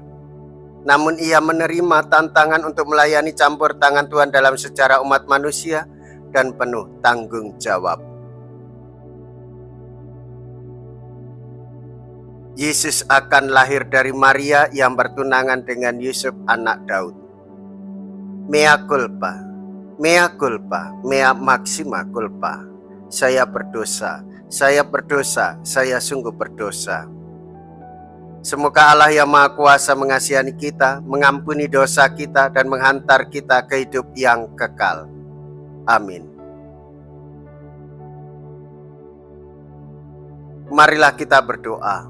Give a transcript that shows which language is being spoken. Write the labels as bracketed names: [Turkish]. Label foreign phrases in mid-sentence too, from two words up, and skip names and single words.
[Indonesian] Namun ia menerima tantangan untuk melayani campur tangan Tuhan dalam sejarah umat manusia dan penuh tanggung jawab. Yesus akan lahir dari Maria yang bertunangan dengan Yusuf anak Daud. [Latin] Mea culpa, mea culpa, mea maxima culpa. [Indonesian] Saya berdosa, saya sungguh berdosa. Semoga Allah yang Maha Kuasa mengasihi kita, mengampuni dosa kita, dan menghantar kita ke hidup yang kekal. Amin. Marilah kita berdoa.